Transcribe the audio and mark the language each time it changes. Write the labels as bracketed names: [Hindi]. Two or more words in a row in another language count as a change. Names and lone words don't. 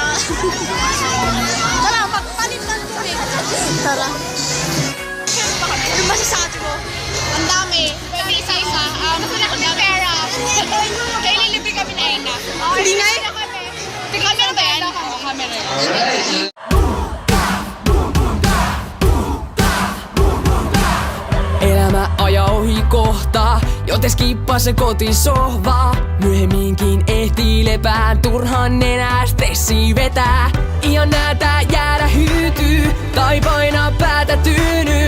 [Filipino] Tara, magpalit lang kami. Tara. Ano masasabi mo? Ang dami. Pwede isa-isa. Masala kami ng pera. Kaya lilibre kami na ina. Hindi na eh. Camera ba yan? Oo, camera yan. [Finnish] Elämä ajaa ohi kohta, joten skippaa se kotisohva. Myöhemminkin ehtii lepään, turhan enää stressi vetää. Ihan näätä jäädä hyytyy, tai painaa päätä tyynyy.